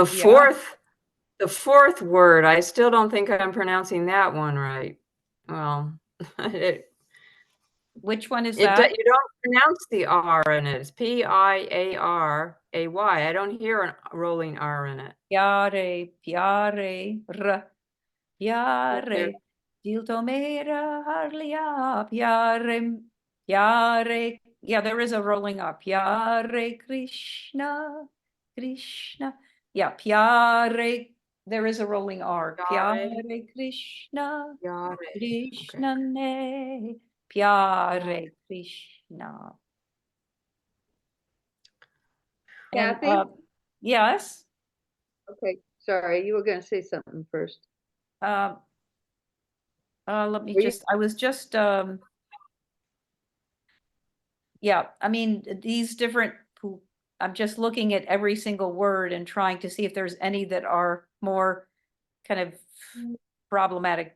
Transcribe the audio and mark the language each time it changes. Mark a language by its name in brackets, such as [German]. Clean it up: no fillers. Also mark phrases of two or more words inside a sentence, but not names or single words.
[English] Yeah. fourth word. I still don't think I'm pronouncing that one right. Well, Which one is that? you don't pronounce the R in it. It's Piaray. I don't hear a rolling R in it. Piare, piare, r, There. piare. [Hindi] दिल तो मेरा हर लिया, प्यारे, प्यारे. [English] Yeah, there is a rolling up. [Hindi] प्यारे कृष्ण, कृष्ण. [English] Yeah, piare. There is a rolling R. Yare, [Hindi] प्यारे कृष्ण, [English] yare. Okay. [Hindi] कृष्ण ने। प्यारे कृष्ण. [English] And Kathy? yes. Okay, sorry, you were gonna say something first. Let me Were you- just, I was just, yeah, I mean, these different, I'm just looking at every single word and trying to see if there's any that are more kind of problematic.